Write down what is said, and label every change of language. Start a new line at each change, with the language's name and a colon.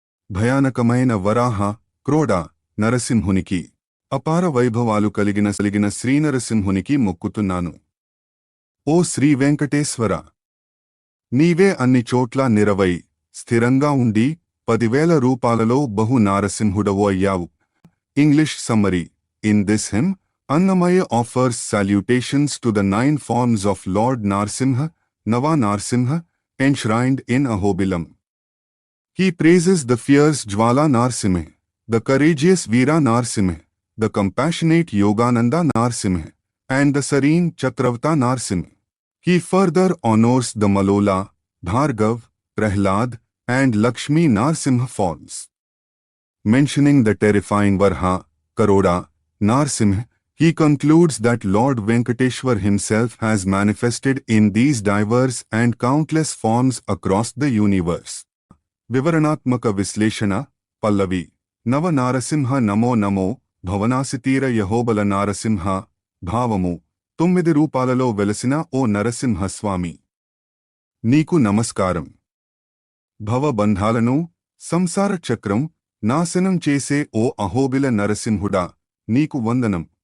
Telugu: భయానకమైన వరాహ క్రోడ నరసింహునికి, అపార వైభవాలు కలిగిన శ్రీనరసింహునికి మొక్కుతున్నాను. ఓ శ్రీ వెంకటేశ్వర, నీవే అన్ని చోట్ల నిరవై స్థిరంగా ఉండి 10,000 రూపాలలో బహు నారసింహుడవు అయ్యావు.
English: English summary: in this hymn, Annamaya offers salutations to the 9 forms of Lord Narsimha, Nava Narsimha, enshrined in Ahobilam. He praises the fierce Jwala Narsimha, the courageous Veera Narsimha, the compassionate Yogananda Narsimha, and the serene Chatravata Narsimha. He further honors the Malola, Bhargav, Prahlad, and Lakshmi Narsimha forms. Mentioning the terrifying Varha, Karoda, Narsimha, he concludes that Lord Venkateshwar himself has manifested in these diverse and countless forms across the universe.
Telugu: వివరణాత్మక విశ్లేషణ పల్లవి: నవ నారసింహ నమో నమో భవనాసితీర యహోబల నారసింహ. భావము: 9 రూపాలలో వెలసిన ఓ నరసింహస్వామి, నీకు నమస్కారం. భవబంధాలను, సంసార చక్రం నాశనం చేసే ఓ అహోబిల నరసింహుడా, నీకు వందనం.